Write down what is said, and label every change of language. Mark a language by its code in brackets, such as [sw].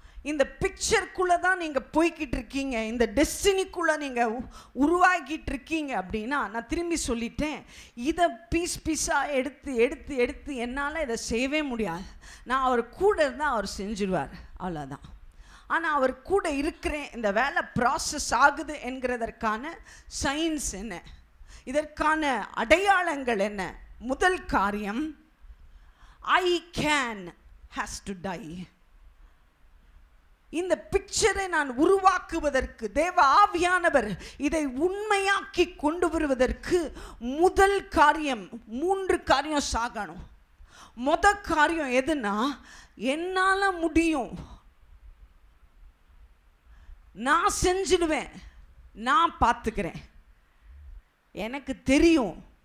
[ta] இந்த பிக்சருக்குள்ளே தான் நீங்கள் போய்கிட்டு இருக்கீங்க, இந்த டெஸ்டினிக்குள்ளே நீங்கள் உருவாக்கிட்டு இருக்கீங்க அப்படின்னா, நான் திரும்பி சொல்லிட்டேன், இதை பீஸாக எடுத்து என்னால் இதை செய்யவே முடியாது. நான் அவர் கூட இருந்தால் அவர் செஞ்சிடுவார், அவ்வளோதான். ஆனால் அவர் கூட இருக்கிறேன், இந்த வேலை ப்ராசஸ் ஆகுது என்கிறதற்கான சயின்ஸ் என்ன, இதற்கான அடையாளங்கள் என்ன? முதல் காரியம், [en] I can has to die. [ta] இந்த பிக்சரை நான் உருவாக்குவதற்கு தேவ ஆவியானவர் இதை உண்மையாக்கி கொண்டு வருவதற்கு முதல் காரியம், 3 காரியம் சாகணும். முதல் காரியம் எதுனா, என்னால் முடியும், நான் செஞ்சிடுவேன், நான் பார்த்துக்கிறேன், எனக்கு தெரியும்.